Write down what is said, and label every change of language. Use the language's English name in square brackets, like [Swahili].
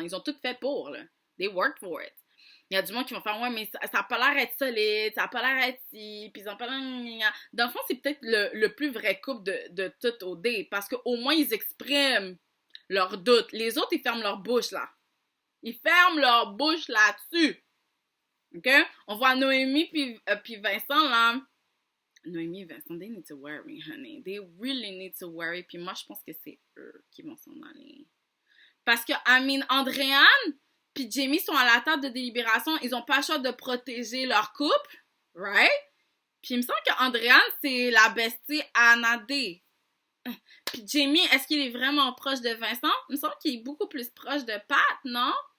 [French] Ils ont tout fait pour, là. [English] They worked for it. [French] Il y a du monde qui vont faire, ouais, mais ça n'a pas l'air d'être solide, ça n'a pas l'air d'être si, puis ils ont pas l'air. Dans le fond, c'est peut-être le plus vrai couple de tout au dé, parce qu'au moins, ils expriment leurs doutes. Les autres, ils ferment leur bouche, là. Ils ferment leur bouche là-dessus. OK? On voit Noémie puis Vincent, là. [English] Noémie et Vincent, they need to worry, honey. They really need to worry. [French] Puis moi, je pense que c'est eux qui vont s'en aller. Parce que, [English] I mean, [French] Andréane puis Jamie sont à la table de délibération. Ils ont pas le choix de protéger leur couple, right? Puis il me semble qu'Andréane, c'est la bestie à Nadia. Puis Jamie, est-ce qu'il est vraiment proche de Vincent? Il me semble qu'il est beaucoup plus proche de Pat, non?